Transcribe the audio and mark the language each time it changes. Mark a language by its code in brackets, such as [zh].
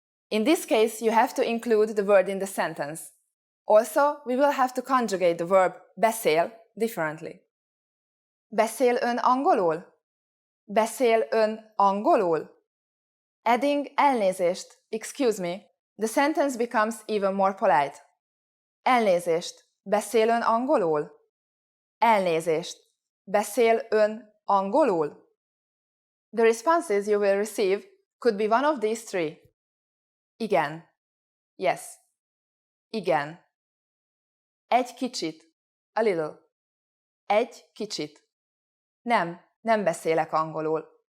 [en] In this case, you have to include the word in the sentence. Also, we will have to conjugate the verb beszél differently. [hu] Beszél ön angolul? Beszél ön angolul? [en] Adding elnézést, excuse me, the sentence becomes even more polite. [hu] Elnézést, beszél ön angolul? Elnézést, beszél ön angolul? [en] The responses you will receive could be one of these three. [hu] Igen. [en] Yes. [hu] Igen. Egy kicsit. [en] A little. [hu] Egy kicsit. Nem beszélek angolul.